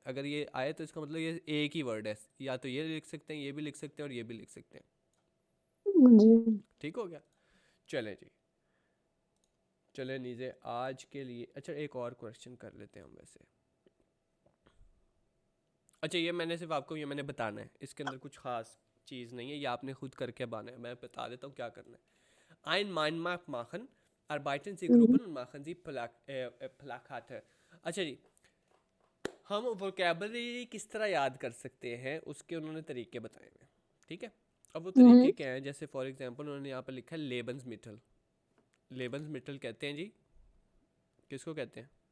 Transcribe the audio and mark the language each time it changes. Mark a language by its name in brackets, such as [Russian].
[Hindi] अगर ये आए तो इसका मतलब ये एक ही वर्ड है, या तो ये लिख सकते हैं, ये भी लिख सकते हैं, और ये भी लिख सकते हैं। ठीक हो गया? चले जी, चले नीचे आज के लिए। अच्छा एक और क्वेश्चन कर लेते हैं हम वैसे। अच्छा ये मैंने सिर्फ आपको ये मैंने बताना है, इसके अंदर कुछ खास चीज़ नहीं है, ये आपने खुद करके बाना है। मैं बता देता हूँ क्या करना है। [German] Ein Mannmark machen, arbeiten Sie Gruppen und machen Sie Plakate। [Hindi] अच्छा जी, हम वोकेबलरी किस तरह याद कर सकते हैं, उसके उन्होंने तरीके बताए हैं। ठीक है, अब वो तरीके क्या हैं? जैसे फॉर एग्जांपल उन्होंने यहाँ पर लिखा है लेबन्समिटल। लेबन्समिटल कहते हैं जी, किसको कहते हैं?